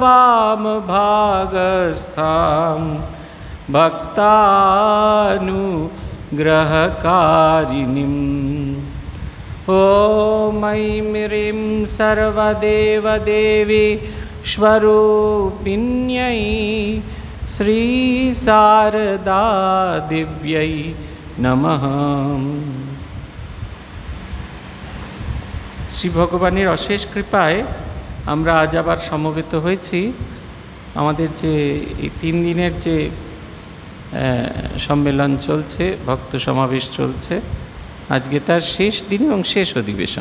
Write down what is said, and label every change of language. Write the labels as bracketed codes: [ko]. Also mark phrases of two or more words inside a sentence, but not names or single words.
[sa] वामभागस्थां भक्तानुग्रहकारिणीम् ॐ ऐं ह्रीं सर्वदेवदेवी स्वरूपिण्यै श्रीशारदादेव्यै नमः। [bn] শ্রী ভগবানের অশেষ কৃপায় আমরা আজ আবার সমবেত হয়েছি। আমাদের যে এই 3 দিনের যে সম্মেলন চলছে, ভক্ত সমাবেশ চলছে, আজকে তার শেষ দিন এবং শেষ অধিবেশন।